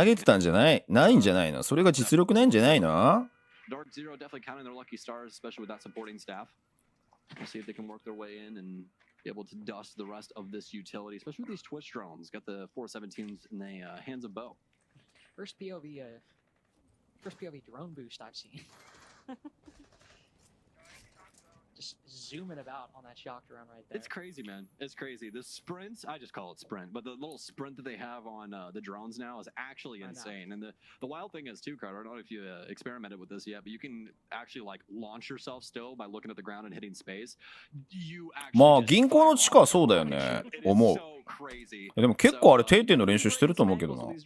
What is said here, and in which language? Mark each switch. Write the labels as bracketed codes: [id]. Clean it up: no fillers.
[ja] 投げてたんじゃないんじゃないの。それが実力ないんじゃないの。 [en] Dark Zero definitely counting their lucky stars, especially with that supporting staff. We'll see if they can work their way in and be able to dust the rest of this utility, especially with these Twitch drones. Got the 417s in the hands of Bo. First POV drone boost I've seen. Just zooming about on that shock drone right there. It's crazy, man. It's crazy. The sprints, I just call it sprint, but the little sprint that they have on the drones now is actually insane. And the wild thing is too, Carter, I don't know if you experimented with this yet, but you can actually like launch yourself still by looking at the ground and hitting space. You actually [ja] まあ銀行の地下はそうだよね。思う。でも結構あれ定点の練習してると思うけどな。